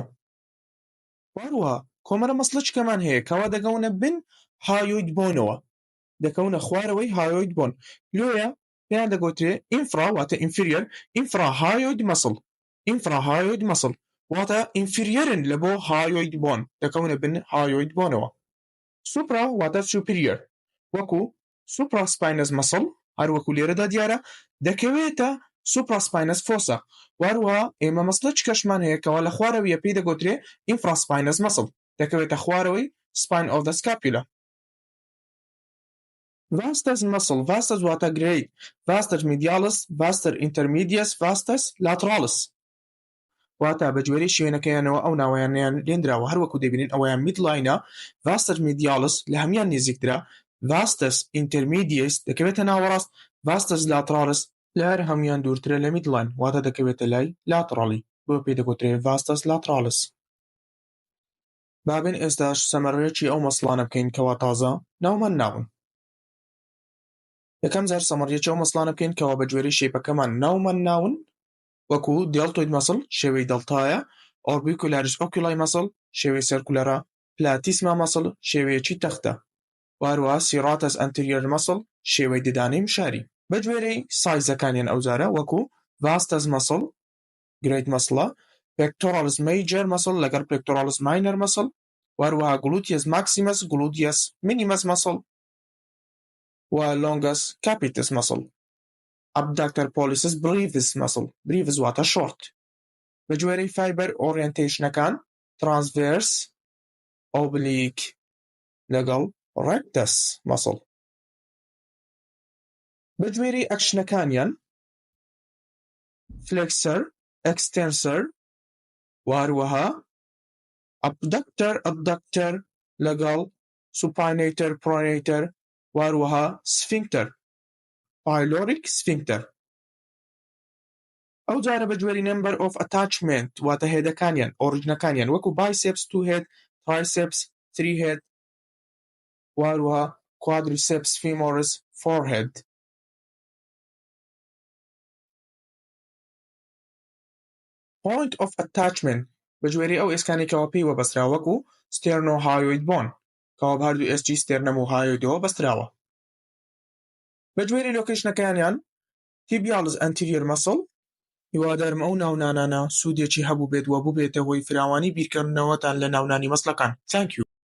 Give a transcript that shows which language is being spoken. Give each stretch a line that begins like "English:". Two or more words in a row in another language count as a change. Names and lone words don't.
Central Kurdish: وهروەها کۆمەرە مەسڵچکەمان هەیە کەوا دەگەونە بن
English: hyoid boneەوە،
Central Kurdish: دەکەونە خوارەوەی
English: hyoid bone,
Central Kurdish: لۆیە پێیان دەگوترێ ئینفرا واتە ئینفیریەر،
English: infra hyoid muscle, infra hyoid muscle
Central Kurdish: واتە ئینفیریەرن لە بۆ
English: hyoid bone,
Central Kurdish: دەکەونە بن
English: hyoid boneەوە.
Central Kurdish: سوپرا واتە سوپریەر وەکو
English: supraspinous muscle,
Central Kurdish: هەروەکو لێرەدا دیارە دەکەوێتە
English: supraspinous fossa.
Central Kurdish: وهروەها ئێمە مەسڵچکەشمان هەیە کەوا لە خوارەویە پێی دەگوترێ
English: infraspinous muscle,
Central Kurdish: دەکەوێتە خوارەوەی
English: spine of the scapula.
Latin: vastus muscle، vastus واتە گرەی، vastus medialis، vastus intermedius، vastus lateralis
Central Kurdish: واتە بەگوێرەی شوێنەکەیانەوە ئەو ناوەیانیان لێنراوە، هەروەکو دەبینین ئەوەیان میدلاینە،
Latin: vastus medialis
Central Kurdish: لە هەمیان نزیکترە،
Latin: vastus intermedius
Central Kurdish: دەکەوێتە ناوەڕاست،
Latin: vastus lateralis
Central Kurdish: لە هەر هەمیان دوورترە لە میدلاین واتە دەکەوێتە لای لاترالی، بۆ پێی دەگوترێ vastus lateralis. بابین ئێستاش سەمەڕێکی ئەو مەسڵانە بکەین کەوا تازە ناومان ناون. یەکەم جار سەمەڕیەکی ئەو مەسڵانە بکەین کەوا بەگوێرەی شێپەکەمان ناومان ناون وەکو
English: deltoid muscle
Central Kurdish: شێوەی دڵتایە،
English: orbicularis oculi muscle
Central Kurdish: شێوەی سەرکولەرە،
English: platysma muscle
Central Kurdish: شێوەیەکی تەختە، وهروەها
English: serratus anterior muscle
Central Kurdish: شێوەی ددانەی مشاری. بەگوێرەی سایزەکانیان ئەو جارە وەکو
English: vastus muscle great muscleە، pectoralis major muscle
Central Kurdish: لەگەڵ
English: pectoralis minor muscle,
Central Kurdish: وهروەها
English: gluteus maximus gluteus minimus muscle
Central Kurdish: و
English: longus capitis muscle,
Latin: abductor pollicis brevis
Central Kurdish: مەسڵ، brevis واتە شۆرت. بەگوێرەی
English: fiber orientationەکان
Central Kurdish: ترانسڤێرس، ئۆبلیک لەگەڵ
English: rectus muscle.
Central Kurdish: بەگوێرەی ئەکشنەکانیان فلێکسەر، ئەکستێنسەر، وهروەها
English: abductor abductor
Central Kurdish: لەگەڵ
English: supinator pronator,
Central Kurdish: وهروەها
English: sphincter pyloric sphincter.
Central Kurdish: ئەو جارە بەگوێری
English: number of attachment
Central Kurdish: واتە هێدەکانیان ئۆریجنەکانیان وەکو
English: biceps 2 head، triceps 3 head،
Central Kurdish: وهروەها
English: quadriceps femoris 4 head. point of attachment
Central Kurdish: بەگوێری ئەو ئێسکانێکەوە پێی وەبەسترا وەکو
English: sternohyoid bone,
Central Kurdish: کەوا هەردوو SG ستێرنەم و هایۆیدەوە بەستراوە. بە گوێرەی لۆکیشنەکانیان
English: tibialis anterior muscle
Central Kurdish: هیوادارم ئەو ناونانانە سوودێکی هەبوو بێت و ببێتە هۆی فراوانی بیرکردنەوەتان لە ناونانی مەسڵەکان.
English: Thank you.